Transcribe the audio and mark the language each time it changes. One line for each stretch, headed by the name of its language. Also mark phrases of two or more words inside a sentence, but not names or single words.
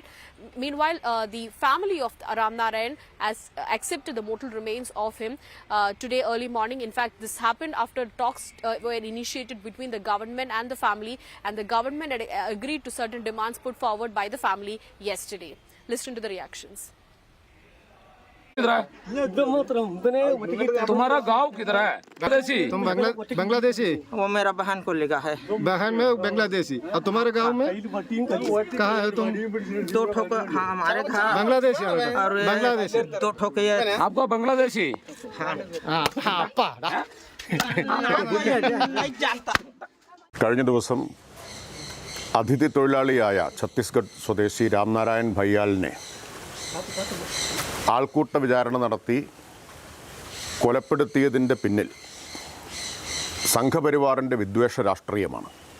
English: Meanwhile, the family of Ram Narayan has accepted the mortal remains of him today early morning. In fact, this happened after talks were initiated between the government and the family, and the government had agreed to certain demands put forward by the family yesterday. Listen to the reactions.
Hindi: तुम्हारा गांव किधर है? बांग्लादेशी। तुम बांग्लादेशी? वो मेरा बहन को लिखा है। बहन में बांग्लादेशी। और तुम्हारे गांव में? कहाँ है तुम? दो ठोक हाँ हमारे घर। बांग्लादेशी और बांग्लादेशी। दो ठोक ये। आपको बांग्लादेशी? हाँ हाँ पाड़ा।
Malayalam: കഴിഞ്ഞ ദിവസം അതിഥി തൊഴിലാളിയായ ഛത്തീസ്ഗഡ് സ്വദേശി രാം നാരായൺ ഭയ്യാലിനെ ആൾക്കൂട്ട വിചാരണ നടത്തി കൊലപ്പെടുത്തിയതിൻ്റെ പിന്നിൽ സംഘപരിവാറിൻ്റെ വിദ്വേഷ രാഷ്ട്രീയമാണ്.